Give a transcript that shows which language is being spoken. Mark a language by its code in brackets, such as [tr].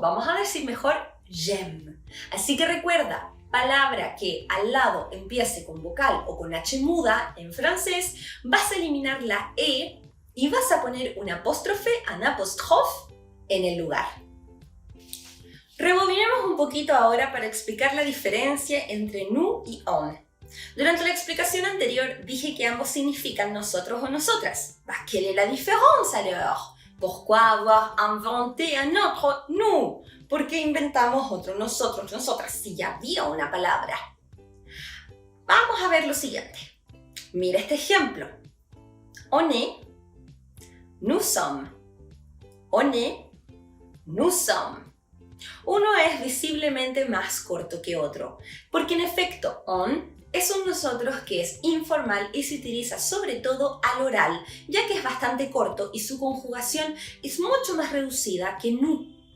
[es] Vamos a decir mejor j'aime. Así que recuerda, palabra que al lado empiece con vocal o con H muda en francés, vas a eliminar la E y vas a poner un apóstrofe, un apostrophe, en el lugar. Rebobinemos un poquito ahora para explicar la diferencia entre nous y on. Durante la explicación anterior dije que ambos significan nosotros o nosotras. [fr] ¿Quelle est la différence alors? Pourquoi avoir inventé un autre nous? [es] ¿Por qué inventamos otro nosotros, nosotras, si ya había una palabra? Vamos a ver lo siguiente. Mira este ejemplo. [fr] On est, nous sommes. On est, nous sommes. [es] Uno es visiblemente más corto que otro, porque en efecto, on es un nosotros que es informal y se utiliza sobre todo al oral, ya que es bastante corto y su conjugación es mucho más reducida que nous.